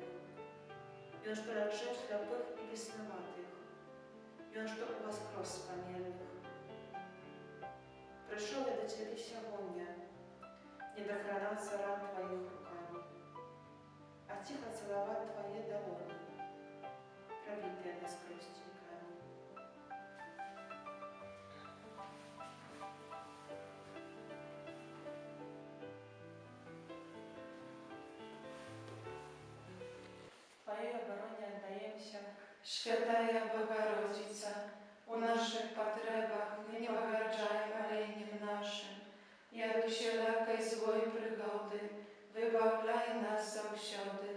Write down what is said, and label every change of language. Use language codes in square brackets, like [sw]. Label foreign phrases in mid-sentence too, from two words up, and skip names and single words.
[be] Ён, што лячыў сляпых і беснаватых, ён, што ўваскрос з памерлых. Прыйшоў я да цябе сягоння, не дакранацца ран тваіх рукамі, а ціха цалаваць твае далоні, прабітыя наскрозь цвікамі. [ru] Твоей обороне отдаемся, Святая Богородица, у наших потребах не погарджай моленьем нашим, и от усілякой злой пригоды выбавляй нас завсёды.